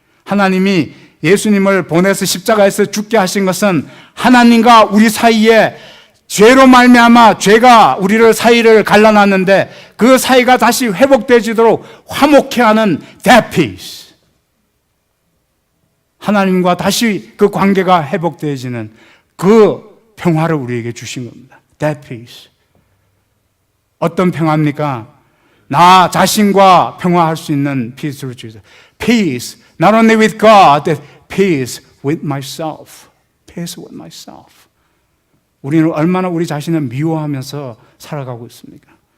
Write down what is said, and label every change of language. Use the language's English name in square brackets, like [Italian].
[Korean] 하나님이 예수님을 보내서 십자가에서 죽게 하신 것은 하나님과 우리 사이에 죄로 말미암아 죄가 우리를 사이를 갈라놨는데 그 사이가 다시 회복되지도록 화목해 하는 [English] that peace. [Korean] 하나님과 다시 그 관계가 회복되어지는 그 평화를 우리에게 주신 겁니다. [English] That peace. [Korean] 어떤 평화입니까? 나 자신과 평화할 수 있는 peace를 주세요. [English] Peace, not only with God, but peace with myself. Peace with myself. [Korean] 우리는 얼마나 우리 자신을 미워하면서 살아가고 있습니까?